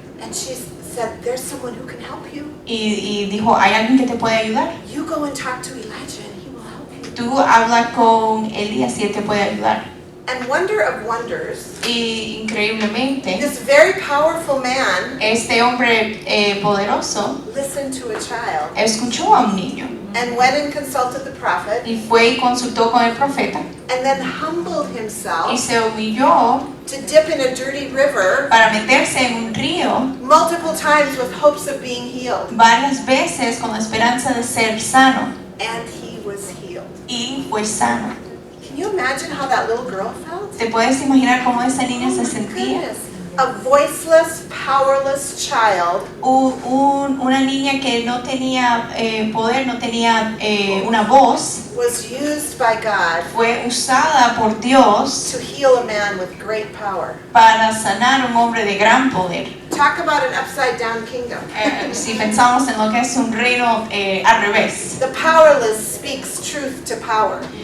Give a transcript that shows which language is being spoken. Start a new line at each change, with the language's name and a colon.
English: and she said, there's someone who can help you.
Spanish: y dijo, ¿hay alguien que te puede ayudar?
English: You go and talk to Elijah and he will help you.
Spanish: Tú habla con Elías y él te puede ayudar.
English: And wonder of wonders,
Spanish: Y increíblemente,
English: this very powerful man
Spanish: este hombre poderoso
English: listened to a child
Spanish: escuchó a un niño
English: and went and consulted the prophet
Spanish: y fue y consultó con el profeta
English: and then humbled
Spanish: y
English: himself
Spanish: se humilló
English: to dip in a dirty river
Spanish: para meterse en un río
English: multiple times with hopes of being healed.
Spanish: varias veces con la esperanza de ser sano
English: And he was healed.
Spanish: y fue sano.
English: Can you imagine how that little girl felt?
Spanish: ¿Te puedes imaginar cómo esa niña
English: Oh
Spanish: se
English: my
Spanish: sentía?
English: goodness. A voiceless, powerless child
Spanish: Una niña que no tenía poder, no tenía una voz,
English: was used by God
Spanish: fue usada por Dios
English: to heal a man with great power.
Spanish: para sanar a un hombre de gran poder.
English: Talk about an upside down kingdom.
Spanish: Si pensamos en lo que es un reino al revés,
English: The powerless speaks truth to power.